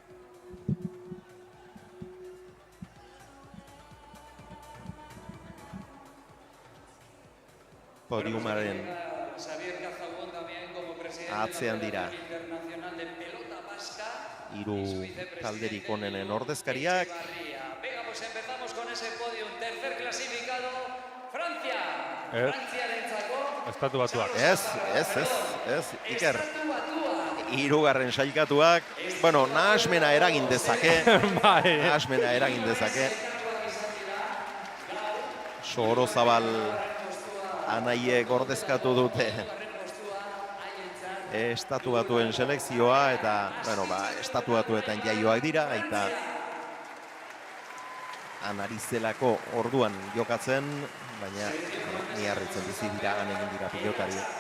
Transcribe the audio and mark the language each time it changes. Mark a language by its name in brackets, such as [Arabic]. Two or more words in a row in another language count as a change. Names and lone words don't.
[Basque] Podiumaren atzean dira hiru talderik onenen ordezkariak. [Spanish] Empezamos con ese podium, tercer clasificado, Francia. [Basque] Frantziarentzako Estatu Batuak. Ez, Iker. Hirugarren sailkatuak, bueno, nahasmena eragin dezake. Nahasmena eragin dezake. Sorozabal anaiek ordezkatu dute Estatu Batuen selekzioa eta, bueno, Estatu Batuetan jaioak dira, eta anarizelako orduan jokatzen, baina ni harritzen bizi dira, egin dira pilotari.